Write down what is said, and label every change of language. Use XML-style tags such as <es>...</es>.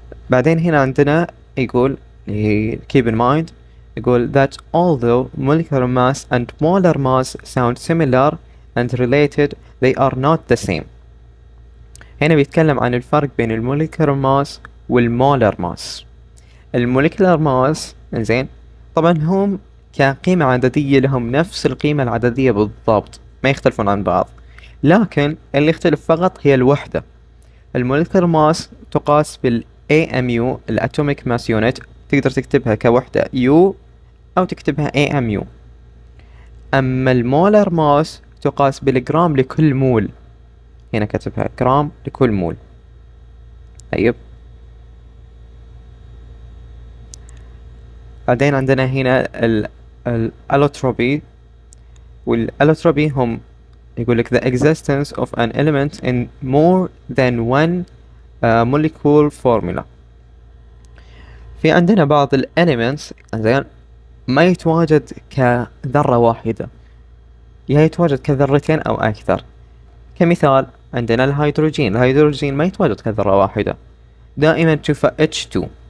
<ar>بعدين هنا عندنا يقول</ar> <en>keep in mind،</en> <ar>يقول</ar> <en>that although molecular mass and molar mass sound similar and related they are not the same.</en> <ar>هنا بيتكلم عن الفرق بين الموليكولر ماس والمولر ماس. الموليكولر ماس، زين، طبعا هم كقيمة عددية لهم نفس القيمة العددية بالضبط، ما يختلفون عن بعض، لكن اللي يختلف فقط هي الوحدة. الموليكولر ماس تقاس بال AMU الاتوميك ماس يونت، تقدر تكتبها كوحدة U أو تكتبها AMU. أما المولر ماس تقاس بالجرام لكل مول، هنا كتبها جرام لكل مول. طيب بعدين عندنا هنا الالوتروبي، والالوتروبي هم يقول لك</ar> <en>the existence of an element in more than one molecule formula.</en> <ar>في عندنا بعض الاليمنتس، زين، ما يتواجد كذرة واحدة، يا يتواجد كذرتين أو أكثر. كمثال عندنا الهيدروجين ما يتواجد كذرة واحدة، دائما تشوفه H2.</ar>